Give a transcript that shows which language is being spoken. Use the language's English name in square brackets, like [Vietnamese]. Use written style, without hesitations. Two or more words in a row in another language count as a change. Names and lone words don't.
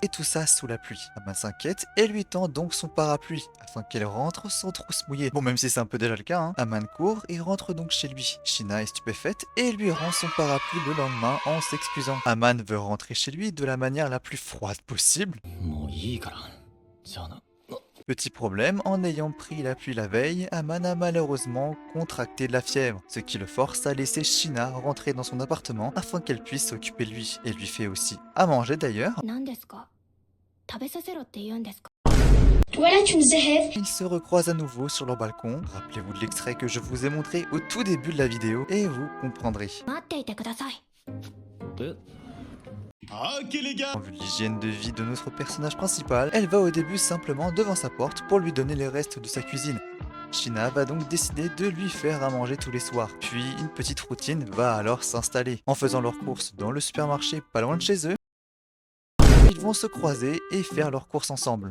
[French] Et tout ça sous la pluie. Aman s'inquiète et lui tend donc son parapluie, afin qu'elle rentre sans trop se mouiller. Bon, même si c'est un peu déjà le cas, hein. Aman court et rentre donc chez lui. Shina est stupéfaite et lui rend son parapluie le lendemain en s'excusant. Aman veut rentrer chez lui de la manière la plus froide possible. [Japanese] もういいから。じゃあな。 [French] Petit problème, en ayant pris la pluie la veille, Aman a malheureusement contracté de la fièvre, ce qui le force à laisser Shina rentrer dans son appartement afin qu'elle puisse s'occuper de lui, et lui fait aussi à manger d'ailleurs. [Japanese] 何ですか？食べさせろって言うんですか？ [French] Ils se recroisent à nouveau sur leur balcon. Rappelez-vous de l'extrait que je vous ai montré au tout début de la vidéo, et vous comprendrez. [Japanese] 待っていてください。え [French] En vue de l'hygiène de vie de notre personnage principal, elle va au début simplement devant sa porte pour lui donner les restes de sa cuisine. Shina va donc décider de lui faire à manger tous les soirs. Puis une petite routine va alors s'installer. En faisant leurs courses dans le supermarché pas loin de chez eux, ils vont se croiser et faire leurs courses ensemble.